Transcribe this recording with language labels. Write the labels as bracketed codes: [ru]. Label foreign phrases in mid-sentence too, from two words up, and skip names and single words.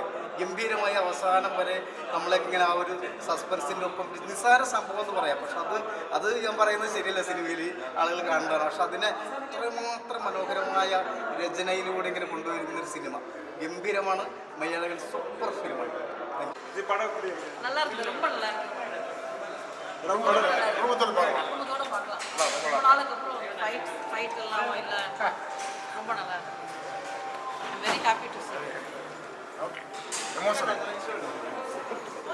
[ml] ഗംഭീരമായ അവസാനം വരെ നമ്മളൊക്കെ ഇങ്ങനെ ആ ഒരു സസ്പെൻസിൻ്റെ ഒപ്പം നിസ്സാര സംഭവം എന്ന് പറയാം. പക്ഷെ അത് ഞാൻ പറയുന്നത് ശരിയല്ല, സിനിമയിൽ ആളുകൾ കാണേണ്ടതാണ്. പക്ഷെ അതിനെ അത്രമാത്രം മനോഹരമായ രചനയിലൂടെ ഇങ്ങനെ കൊണ്ടുവരുന്നൊരു സിനിമ ഗംഭീരമാണ്. മെയ്യഴകൻ സൂപ്പർ ഫിലിമാണ്. [ta] நல்லா இருக்கு, ரொம்ப நல்லா இருக்கு. குடும்பத்தோட பார்க்கலாம். ரொம்ப நாளுக்கு அப்புறம் ஃபைட் எல்லாம் இல்லை, ரொம்ப நல்லா இருக்கு. [en] I'm very happy to see it. Okay.